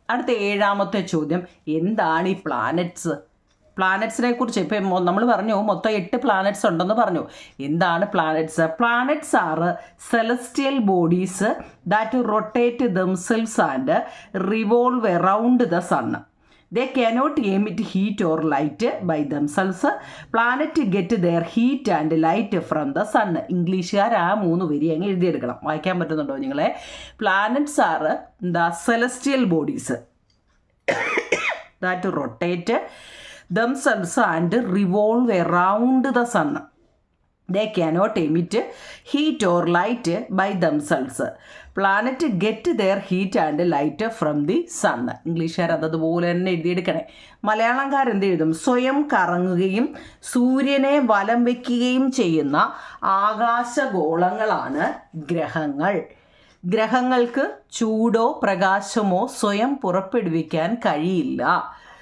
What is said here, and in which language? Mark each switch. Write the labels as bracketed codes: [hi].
[ml] അടുത്ത 7ാമത്തെ ചോദ്യം, എന്താണ് ഈ പ്ലാനറ്റ്സ്? പ്ലാനറ്റ്സിനെ കുറിച്ച് ഇപ്പം നമ്മൾ പറഞ്ഞു മൊത്തം 8 പ്ലാനറ്റ്സ് ഉണ്ടെന്ന് പറഞ്ഞു. എന്താണ് planets? [en] Planets are celestial bodies that rotate themselves and revolve around the sun. They cannot emit heat or light by themselves. Planet get their heat and light from the sun. [ml] ഇംഗ്ലീഷുകാർ ആ 3 വരി അങ്ങ് എഴുതിയെടുക്കണം. വായിക്കാൻ പറ്റുന്നുണ്ടോ നിങ്ങളെ? [en] Planets are the celestial bodies that rotate themselves and revolve around the sun. They cannot emit heat or light by themselves. Planet get their heat and light from the sun. [ml] ഇംഗ്ലീഷുകാർ അതുപോലെ തന്നെ എഴുതിയെടുക്കണേ. മലയാളംകാരെന്ത് എഴുതും? സ്വയം കറങ്ങുകയും സൂര്യനെ വലം വയ്ക്കുകയും ചെയ്യുന്ന ആകാശഗോളങ്ങളാണ് ഗ്രഹങ്ങൾ. ഗ്രഹങ്ങൾക്ക് ചൂടോ പ്രകാശമോ സ്വയം പുറപ്പെടുവിക്കാൻ കഴിയില്ല.